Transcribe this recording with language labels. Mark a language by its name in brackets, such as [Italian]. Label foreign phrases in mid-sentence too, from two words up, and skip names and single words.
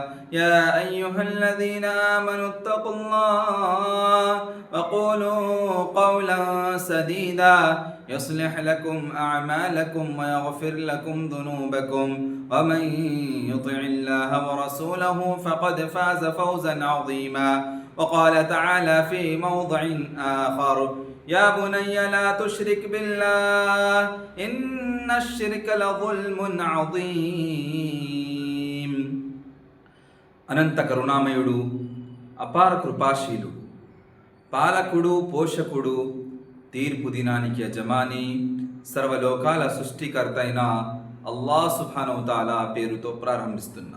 [Arabic] يا أيها الذين آمنوا اتقوا الله وقولوا قولا سديدا يصلح لكم أعمالكم ويغفر لكم ذنوبكم ومن يطع الله ورسوله فقد فاز فوزا عظيما. وقال تعالى في موضع آخر: يا بني لا تشرك بالله إن الشرك لظلم عظيم. [Telugu] అనంత కరుణామయుడు, అపార కృపాశీలు, పాలకుడు, పోషకుడు, తీర్పు దినానికి యజమాని, సర్వలోకాల సృష్టికర్త అయిన అల్లాహ్ [Arabic] سبحانه وتعالى [Telugu] పేరుతో ప్రారంభిస్తున్నాను.